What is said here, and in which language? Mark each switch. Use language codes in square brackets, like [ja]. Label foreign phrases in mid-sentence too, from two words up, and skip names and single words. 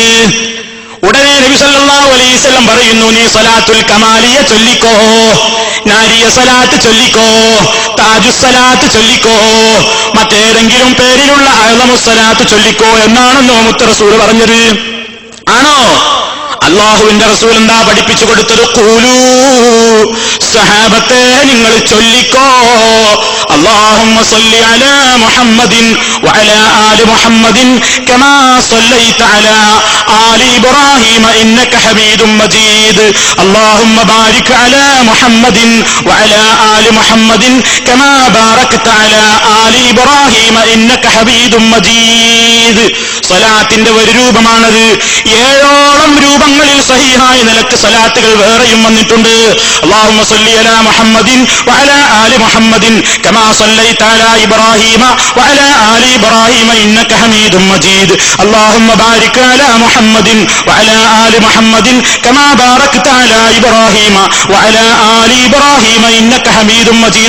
[ml] ഉടനെ നബി [ar] صلى الله عليه وسلم [ml] പറയുന്നു, നീ സ്വലാത്തുൽ കമാലിയ ചൊല്ലിക്കോ, നാരിയ സ്വലാത്ത് ചൊല്ലിക്കോ, താജുസ് സ്വലാത്ത് ചൊല്ലിക്കോ, മറ്റേതെങ്കിലും പേരിലുള്ള അഅ്ളമുസ് സ്വലാത്ത് ചൊല്ലിക്കോ എന്നാണെന്നോ മുത്ത റസൂൽ പറഞ്ഞത്? ആണോ? അല്ലാഹുവിന്റെ റസൂൽ എന്താ പഠിപ്പിച്ചു കൊടുത്തത്? ഖൂലൂ, സഹാബത്തെ നിങ്ങൾ ചൊല്ലിക്കോ, [ar] اللهم صل على محمد وعلى آل محمد كما صليت على آل إبراهيم إنك حميد مجيد اللهم بارك على محمد وعلى آل محمد كما باركت على آل إبراهيم إنك حميد مجيد [ml] സ്വലാത്തിന്റെ ഒരു രൂപമാണത്. 7ഓളം രൂപങ്ങളിൽ സഹീഹായ നിലക്ക് സ്വലാത്തുകൾ വേറെയും വന്നിട്ടുണ്ട്. [ar] اللهم صل على محمد وعلى آل محمد كما صليت على إبراهيم وعلى آل إبراهيم إنك حميد مجيد. اللهم بارك على محمد وعلى آل محمد كما باركت على إبراهيم وعلى آل إبراهيم إنك حميد مجيد.